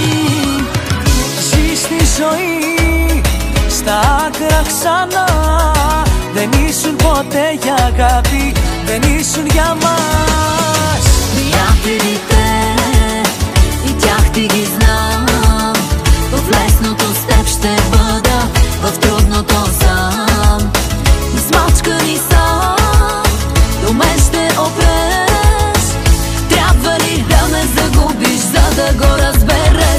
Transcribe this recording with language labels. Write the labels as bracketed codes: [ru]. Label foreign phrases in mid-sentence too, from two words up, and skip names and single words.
[el] Ζεις τη ζωή στα άκρα ξανά. Δεν ήσουν ποτέ για αγάπη, δεν ήσουν για μας. [bg] Приятелите и тях ти ги знам. В лесното с теб ще бъда, в трудното сам. Измачкани сам, до мен ще опреш. Трябва ли да ме загубиш, за да го разбереш?